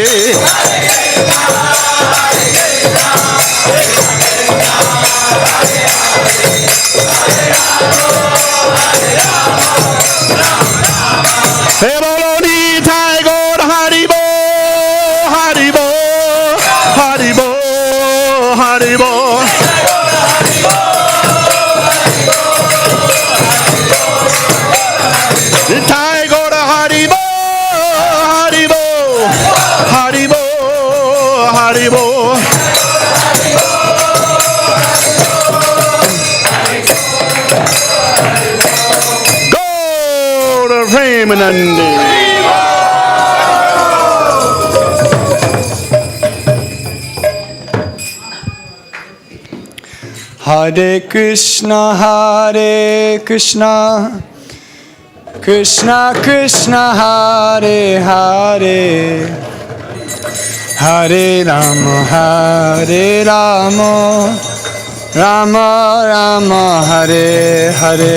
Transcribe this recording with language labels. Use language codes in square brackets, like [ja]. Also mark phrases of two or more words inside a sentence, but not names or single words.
[bn] হে, বলো নিতাই গৌর হরি বো, হরি বো, হরি বো, হরি বো. নিতাই গৌর হরি বো, হরি বো, হরি বো, হরি বো. Premanandi. [sa] हरे कृष्ण, कृष्ण कृष्ण, हरे हरे, हरे राम, राम राम, हरे हरे.